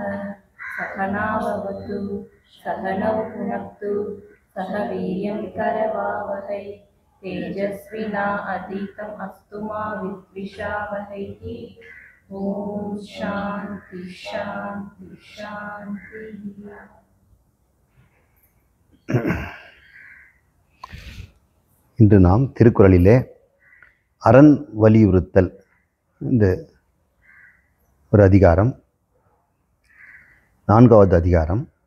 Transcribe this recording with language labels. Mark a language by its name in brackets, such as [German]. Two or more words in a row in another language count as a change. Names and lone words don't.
[Sanskrit] सहना भवतु सहनौ पुनक्तु सह वीर्यं करवावहै तेजस्विना अधीतम् अस्तु मा विद्विषावहै। ॐ शान्ति शान्ति शान्ति। [Tamil] இன்று நாம் திருக்குறளிலே அரண் வலியுறுத்தல் இந்த ஒரு அதிகாரம், 4வது அதிகாரம்.